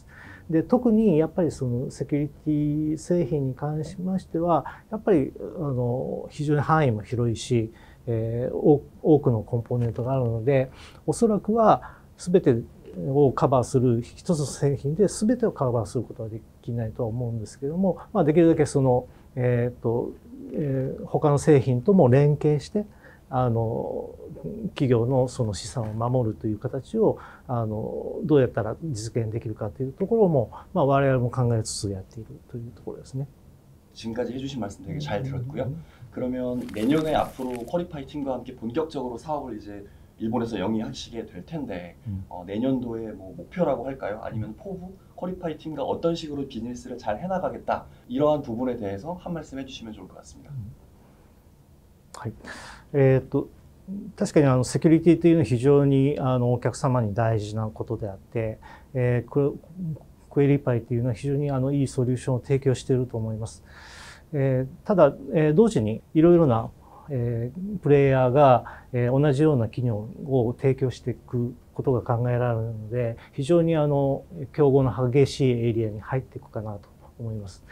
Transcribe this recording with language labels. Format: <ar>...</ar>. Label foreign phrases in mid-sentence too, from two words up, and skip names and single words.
<ko>で、特にやっぱりそのセキュリティ製品に関しましては、やっぱり非常に範囲も広いし、多くのコンポーネントがあるので、おそらくは全てをカバーする一つの製品で全てをカバーすることはできないとは思うんですけども、できるだけ他の製品とも連携して企業のその資産を守るという形をどうやったら実現できるかというところも、我々も考えつつやっているというところですね。 지금까지 해주신 말씀 되게 잘 들었고요. 그러면 내년에 앞으로 퀄리파이 팀과 함께 본격적으로 사업을 이제 일본에서 영위하시게 될 텐데 내년도에 뭐 목표라고 할까요? 아니면 포부 퀄리파이 팀과 어떤 식으로 비즈니스를 잘 해나가겠다 이러한 부분에 대해서 한 말씀 해주시면 좋을 것 같습니다.</ko> <ja>確かにセキュリティというのは非常にお客様に大事なことであって、クエリパイというのは非常にいいソリューションを提供していると思います。ただ、同時にいろいろなプレイヤーが同じような機能を提供していくことが考えられるので、非常に競合の激しいエリアに入っていくかなと思います。</ja>